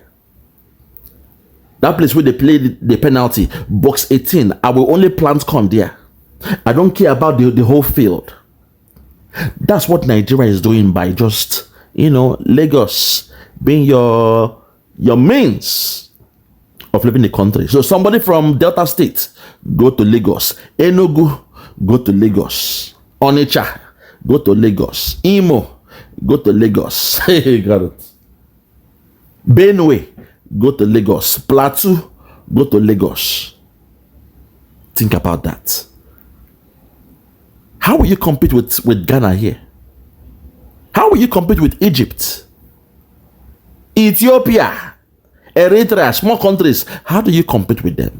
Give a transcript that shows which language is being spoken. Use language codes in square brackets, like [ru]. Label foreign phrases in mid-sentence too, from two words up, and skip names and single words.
[en] That place where they play the penalty, box 18, I will only plant corn there. I don't care about the whole field. That's what Nigeria is doing by just, Lagos being your means of living the country. So somebody from Delta State, go to Lagos. Enugu, go to Lagos. Onitsha, go to Lagos. Imo, go to Lagos. Hey, got it. Benue, go to Lagos. Plateau, go to Lagos. Think about that. How will you compete with Ghana here? How will you compete with Egypt? Ethiopia, Eritrea, small countries. How do you compete with them?